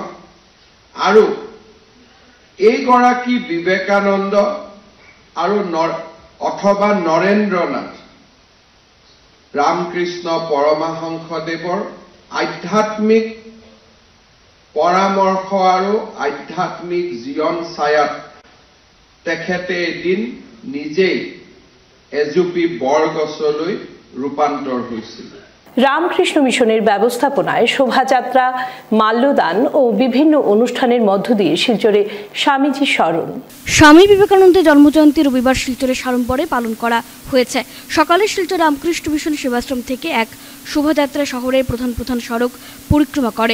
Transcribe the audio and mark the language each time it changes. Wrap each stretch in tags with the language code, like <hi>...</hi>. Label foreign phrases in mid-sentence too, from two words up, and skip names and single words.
<as>আৰু এইগৰাকী বিবেকানন্দ আৰু অথবা নৰেন্দ্ৰনাথ ৰামকৃষ্ণ পৰমহংসদেৱৰ আধ্যাত্মিক পৰামৰ্শ আৰু আধ্যাত্মিক জীৱন ছায়াত তেখেতে এদিন নিজেই এজুপি বৰগছলৈ ৰূপান্তৰ হৈছিল।</as> <bn>রামকৃষ্ণ মিশনের ব্যবস্থাপনায় শোভাযাত্রা, মাল্যদান ও বিভিন্ন অনুষ্ঠানের মধ্য দিয়ে শিলচরে স্বামীজির স্মরণ। স্বামী বিবেকানন্দের জন্মজয়ন্তী রবিবার শিলচরে সাড়ম্বরে পালন করা হয়েছে। সকালে শিলচর রামকৃষ্ণ মিশন সেবাশ্রম থেকে এক শোভাযাত্রা শহরের প্রধান সড়ক পরিক্রমা করে।</bn>